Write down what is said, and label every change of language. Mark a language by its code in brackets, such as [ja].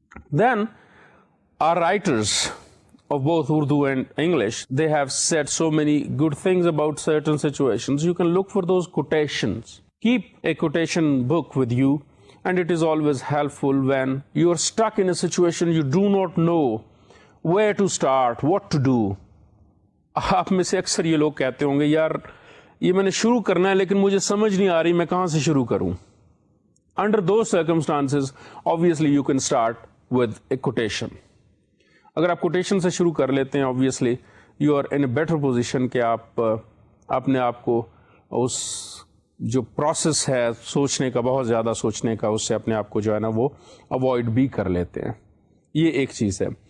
[en] Then our writers of both Urdu and English, they have said so many good things about certain situations. You can look for those quotations. Keep a quotation book with you, and it is always helpful when you are stuck in a situation you do not know where to start, what to do. [hi] आप में से अक्सर ये लोग कहते होंगे, यार ये मैंने शुरू करना है लेकिन मुझे समझ नहीं आ रही मैं कहाँ से शुरू करूँ. [en] Under those circumstances, obviously you can start with a quotation. [hi] अगर आप quotation से शुरू कर लेते हैं, [en] obviously you are in a better position [hi] कि आप अपने आप को उस जो प्रोसेस है सोचने का, बहुत ज़्यादा सोचने का, उससे अपने आप को जो है ना वो अवॉइड भी कर लेते हैं. ये एक चीज़ है.